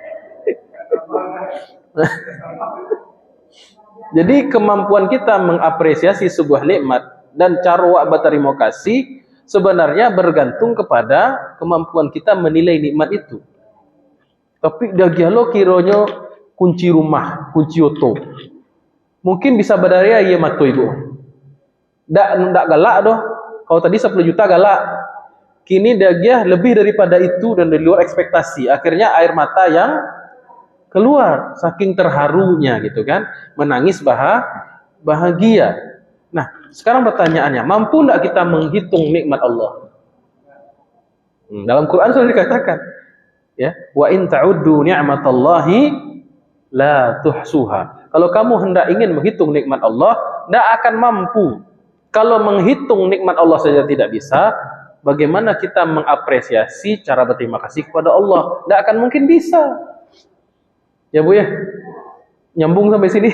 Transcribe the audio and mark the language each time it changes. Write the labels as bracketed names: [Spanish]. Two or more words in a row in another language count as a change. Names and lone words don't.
[Indonesian] Jadi kemampuan kita mengapresiasi sebuah nikmat dan cara berterima kasih sebenarnya bergantung kepada kemampuan kita menilai nikmat itu. [Minangkabau] Tapi dagialo kironyo kunci rumah, kunci oto. Mungkin bisa berdaya iya matu Ibu. Ndak galak doh. [Indonesian] Kalau tadi 10 juta galak. Kini dagiah lebih daripada itu dan dari luar ekspektasi. Akhirnya air mata yang keluar saking terharunya gitu kan, menangis bahagia. Nah, sekarang pertanyaannya, mampu enggak kita menghitung nikmat Allah? Dalam Quran sudah dikatakan, [Arabic] ya, وإن تعدوا نعمة الله لا تحصوها. [Indonesian] Kalau kamu hendak ingin menghitung nikmat Allah, enggak akan mampu. Kalau menghitung nikmat Allah saja tidak bisa, bagaimana kita mengapresiasi cara berterima kasih kepada Allah? Enggak akan mungkin bisa. Ya Bu ya, nyambung sampai sini.